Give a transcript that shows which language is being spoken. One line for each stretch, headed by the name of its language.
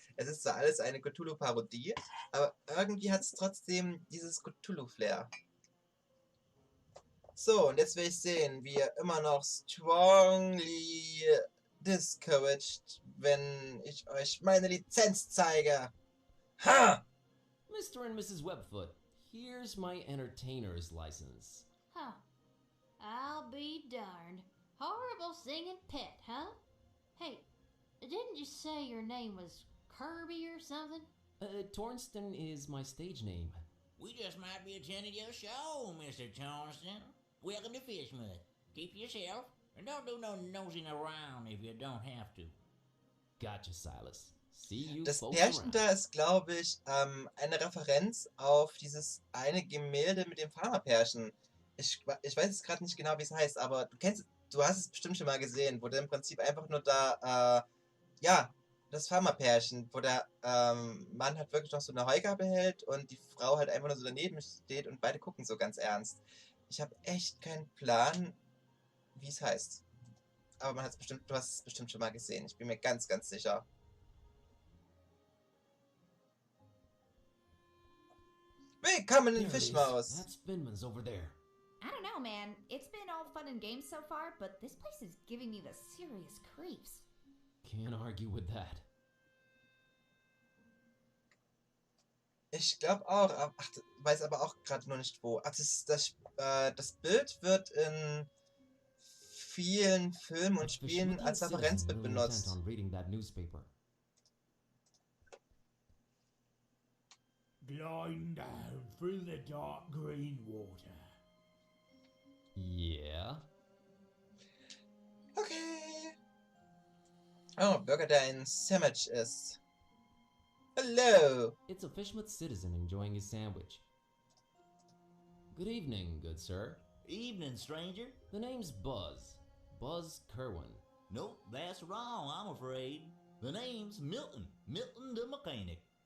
German: Es ist zwar alles eine Cthulhu-Parodie, aber irgendwie hat es trotzdem dieses Cthulhu-Flair. So, und jetzt will ich sehen, wie ihr immer noch
English: strongly discouraged,
German: wenn ich euch meine Lizenz zeige. Ha!
English: Mr. and Mrs. Webfoot, here's my entertainer's license. Huh. I'll be darned. Horrible singing pet, huh? Hey, didn't you say your name was Kirby or something? Tornston is my stage name. We just might be attending your show, Mr. Tornston. Welcome to Fishmouth. Keep yourself, and don't do no nosing around if you don't have to. Gotcha, Silas. See you
German: Das
English: folks
German: Pärchen
English: around.
German: da ist, glaube ich, eine Referenz auf dieses eine Gemälde mit dem Farmerpärchen. Ich weiß jetzt gerade nicht genau, wie es heißt, aber du hast es bestimmt schon mal gesehen, wo der im Prinzip einfach nur da, ja, das Farmerpärchen, wo der Mann halt wirklich noch so eine Heugabel hält und die Frau halt einfach nur so daneben steht und beide gucken so ganz ernst. Ich habe echt keinen Plan, wie es heißt. Aber du hast es bestimmt schon mal gesehen. Ich bin mir ganz, ganz sicher. Willkommen in
English: There it is.
German: Fischmaus.
English: That's Finman's over there. I don't know, man. It's been all fun and games so far, but this place is giving me the serious creeps. Can't argue with that.
German: Ich glaube auch, weiß aber auch gerade noch nicht wo. Ach, das Bild wird in vielen Filmen und Spielen als Referenzbild benutzt.
English: On reading that newspaper. Gliding down through the dark green water. Yeah. Okay.
German: Oh, Bürger, der ein Sandwich ist.
English: Hello. It's a Fishmouth citizen enjoying his sandwich. Good evening, good sir. Evening, stranger. The name's Buzz. Buzz Kerwin. Nope, that's wrong, I'm afraid. The name's Milton. Milton the mechanic.